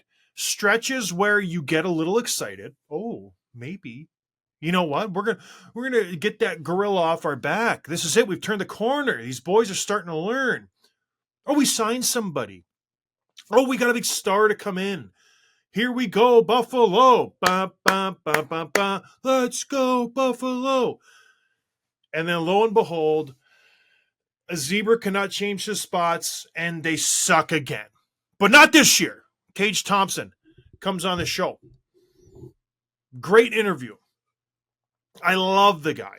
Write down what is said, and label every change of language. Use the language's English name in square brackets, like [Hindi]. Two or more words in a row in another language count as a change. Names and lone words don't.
[English] Stretches where you get a little excited. Oh, maybe. You know what? We're gonna get that gorilla off our back. This is it. We've turned the corner. These boys are starting to learn. Oh, we signed somebody. Oh, we got a big star to come in. Here we go, Buffalo. Ba, ba, ba, ba, ba. Let's go, Buffalo. And then lo and behold, a zebra cannot change his spots, and they suck again. But not this year. Tage Thompson comes on the show. Great interview. I love the guy.